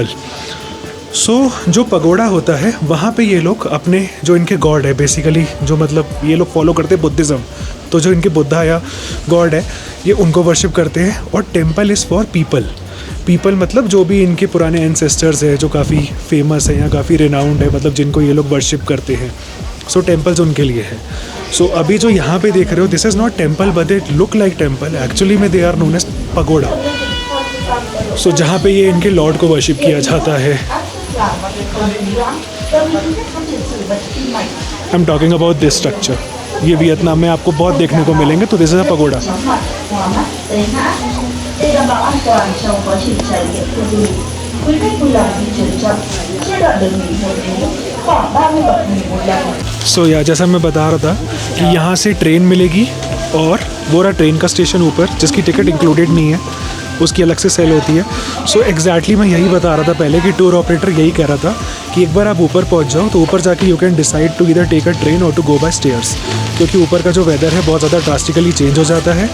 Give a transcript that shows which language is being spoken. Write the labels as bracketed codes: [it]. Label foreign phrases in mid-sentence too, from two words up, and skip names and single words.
[hi] सो जो पगोडा होता है वहाँ पे ये लोग अपने जो इनके गॉड है, बेसिकली जो मतलब ये लोग फॉलो करते हैं बुद्धिज़्म, तो जो इनके बुद्धा या गॉड है ये उनको वर्शिप करते हैं। [en] और temple is for people. [hi] पीपल मतलब जो भी इनके पुराने एंसेस्टर्स हैं जो काफ़ी फेमस हैं या काफ़ी रिनाउंड है, मतलब जिनको ये लोग वर्शिप करते हैं। सो टेम्पल्स उनके लिए है। सो अभी जो यहाँ पे देख रहे हो, [en] This is not temple but it look like temple, एक्चुअली में they are known as pagoda. [hi] सो जहाँ पे ये इनके लॉर्ड को वर्शिप किया जाता है। [en] I am talking about this structure. [hi] ये वियतनाम में आपको बहुत देखने को मिलेंगे, तो [en] this is a pagoda. [vi] Để đảm bảo an toàn trong quá trình trải nghiệm tour du lịch, quý khách vui lòng di chuyển chậm. Chia đoạn đường nghỉ một vé khoảng 30 bậc nghỉ một lần. [hi] सो या जैसा मैं बता रहा था कि यहाँ से ट्रेन मिलेगी और वो रहा ट्रेन का स्टेशन ऊपर, जिसकी टिकट इंक्लूडेड नहीं है, उसकी अलग से सेल होती है। सो एग्जैक्टली मैं यही बता रहा था पहले कि [en] tour operator [hi] यही कह रहा था कि एक बार आप ऊपर पहुँच जाओ तो ऊपर जाके [en] you can decide to either take a train [hi] और [en] to go by stairs, [hi] क्योंकि ऊपर का जो वेदर है बहुत ज़्यादा [en] drastically change [hi] हो जाता है।